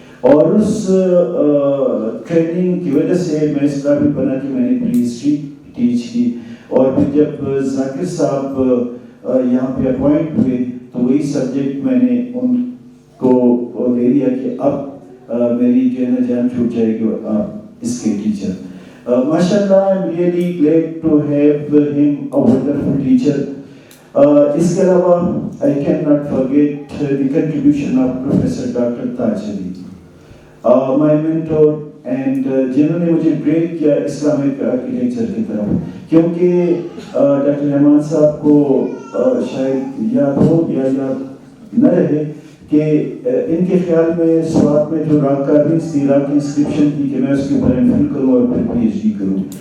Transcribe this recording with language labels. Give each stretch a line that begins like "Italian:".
Urdu: اور اس ٹریننگ کی وجہ سے میں اس قابل بنا کہ میں نے پری ہسٹری ٹیچ کی. اور پھر جب ذاکر صاحب یہاں پہ اپوائنٹ ہوئے تو وہی سبجیکٹ میں نے ان کو دے دیا کہ اب میری جو ہے نا جان چھوٹ جائے گی اور آپ اس کے teacher.
English: MashaAllah, I'm really glad to have him a wonderful teacher.
Urdu: اس کے علاوہ
English: I cannot forget the contribution of Professor Dr.
Urdu: Taj Ali,
English: my mentor, and
Urdu: جنہوں نے مجھے ٹرین کیا اسلامک آرکیٹیکچر کی طرف. کیونکہ ڈاکٹر رحمان صاحب کو شاید یاد ہو یا یاد نہ رہے کہ ان کے خیال میں سوات میں جو راک کارونگز تھی, راک انسکرپشن تھی, کہ میں اس کے اوپر ایم فل کروں اور پھر پی ایچ ڈی کروں.